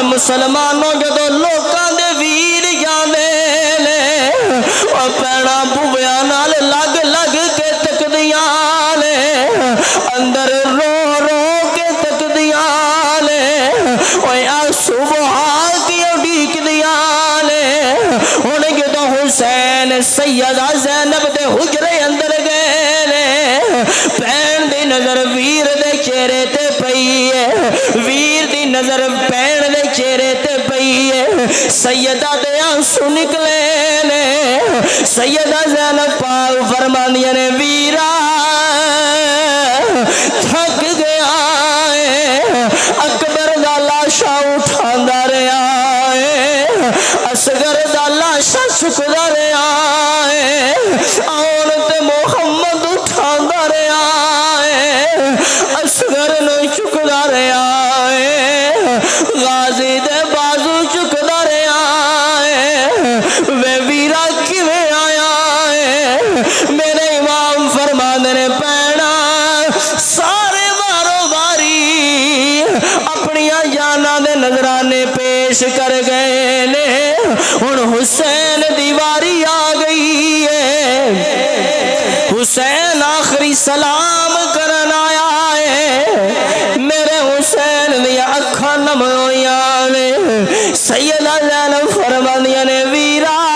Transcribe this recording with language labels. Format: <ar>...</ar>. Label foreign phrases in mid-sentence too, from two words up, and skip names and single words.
<pa>مسلمانوں جدو لوکاں دے ویر جاندے نے او پیڑا بویا نال لگ لگ کے تکدیاں نے اندر رو رو کے تکدیاں نے اوے آ صبح کی اڈیک دیاں نے ہن جدو حسین سیدہ زینب دے حجرے اندر گئے نے بہن دی نظر ویر دے چہرے تے پئی ہے ویر دی نظر بہن دے چہرے تے پئی ہے سیدہ دے آنسو نکلے نے سیدہ زینب پاک فرماندیاں نے ویرا تھک گیا ہے اکبر دا لاشا اٹھاندا رہیا ہے اصغر دا لاشا چکدا رہیا ہے آن تے محمد اٹھاندا رہیا ہے اصغر نو چکدا رہیا ہے غازی دے بازو چکدا رہیا ہے وے ویرا کیویں آیا ہے میرے امام فرماندے نے پینا سارے وارو واری اپنیاں جاناں دے نظرانے پیش کر گئے نے ہن حسین دی واری آ گئی ہے حسین آخری سلام کرن آیا ہے میرے حسین دی اکھاں نم ہویاں نے سیدہ زینب فرماندیاں نے ویرا</pa>